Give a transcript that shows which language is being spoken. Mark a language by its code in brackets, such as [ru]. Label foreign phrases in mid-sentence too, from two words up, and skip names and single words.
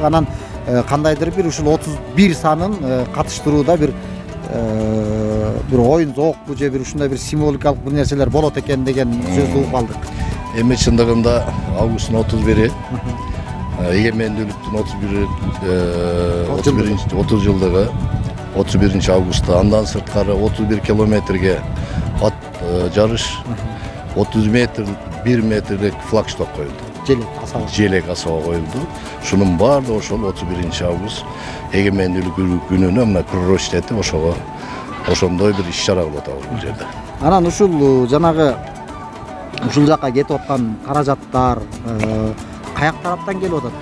[ky] Анан кандайдыр бир ушул 31 санын катыштырууда бир оюн зоокпу же бир ушундай бир символикалык бир нерселер болот экен деген сөздү угуп алдык. Эми чындыгында августтун 31 эгемендүүлүктүн 30 жылдыгы 31 avgust'ta. Андан сырткары 31 километрге ат жарыш 30 метр 1 метрлик флагшток коюлду. Желек асаба коюлду. Шунун баардыгы ошол 31 август эгемендүүлүк күнүнө мына приурочтети ошондой бир иш-чара кылып атабыз бул жерде. Анан ушул жанагы ушул жакка кетип аткан каражаттар каяк тараптан келип атат?